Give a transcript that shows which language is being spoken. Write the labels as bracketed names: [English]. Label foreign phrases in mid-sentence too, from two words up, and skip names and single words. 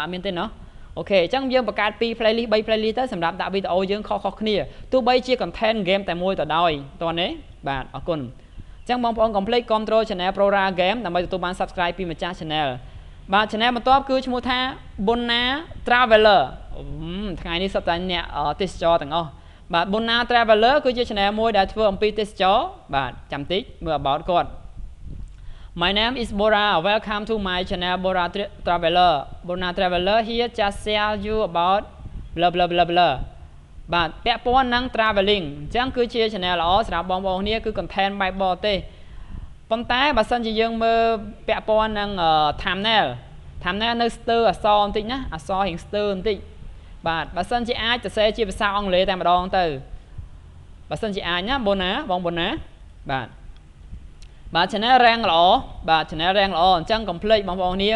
[Khmer] ត់មានទេណោះអូខេអញ្ចឹងយើងបង្កើត2 playlist 3 playlist ទៅសម្រាប់ដាក់វីដេអូយើងខុសគ្នាទោះបីជា [English] content game [Khmer] តែមួយទៅដោយតោះនេះបាទអរគុណអញ្ចឹងបងប្អូន [English] complete control channel [Khmer] Pro Ra Game ដើម្បីទទួលបាន subscribe ពីម្ចាស់ channel បាទ channel បន្ទាប់គឺឈ្មោះថា Bonna Traveler ថ្ងៃនេះសុទ្ធតែអ្នកទេសចរទាំងអស់បាទ Bonna Traveler គឺជា channel មួយដែលធ្វើអំពីទេសចរបាទចាំតិចមើល about គាត់ [English] My name is Bora. Welcome to my channel Bora Traveler. Bora Traveler here just share you about blah blah blah blah. [Khmer] បាទពាក់ព័ន្ធនឹង traveling អញ្ចឹងគឺជា channel ល្អសម្រាប់បងប្អូនគ្នាគឺ content បែបបរទេសប៉ុន្តែបើសិនជាយើងមើលពាក់ព័ន្ធនឹង thumbnail នៅស្ទើរអក្សរបន្តិចណាអក្សររៀងស្ទើរបន្តិចបាទបើសិនជាអាចសរសេរជាភាសាអង់គ្លេសតែម្ដងទៅបើសិនជាអាចណាបងណាបាទ [English] channel rank [Khmer] ល្អបាទ [English] channel rank [Khmer] ល្អអញ្ចឹង complete បងប្អូនគ្នា